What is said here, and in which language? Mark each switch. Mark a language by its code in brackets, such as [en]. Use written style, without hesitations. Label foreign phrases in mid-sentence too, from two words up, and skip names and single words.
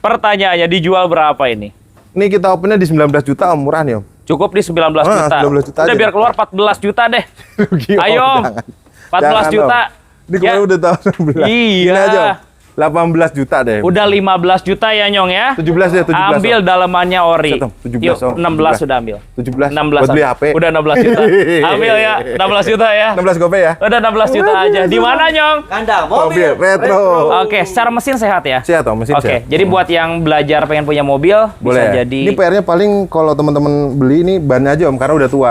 [id] Pertanyaannya dijual berapa ini? Ini kita opennya di 19 juta Om, murah nih Om. Cukup di 19 juta. 19 juta Udah aja. biar keluar 14 juta deh. Rugi, Om, Ayo Om. jangan. 14 Jangan, juta. Om. Ini kemarin udah tahun 16. Iya. Ini aja Om. 18 juta deh. Udah 15 juta ya Nyong ya. 17 deh, 17. Ambil Om. dalemannya ori. Set, Om. 17, Yuk, Om. 16 sudah ambil. 17 16 buat beli HP. Udah 16 juta. Ambil ya, 16 juta ya. 16 gope ya. Udah 16 juta aja. Di mana Nyong? Kandang Mobil mobil retro. Oke, secara mesin sehat ya. Sehat Om, mesin Oke, sehat. jadi buat yang belajar pengen punya mobil Boleh. bisa jadi. Ini PR-nya paling kalau teman-teman beli ini bannya aja Om, karena udah tua.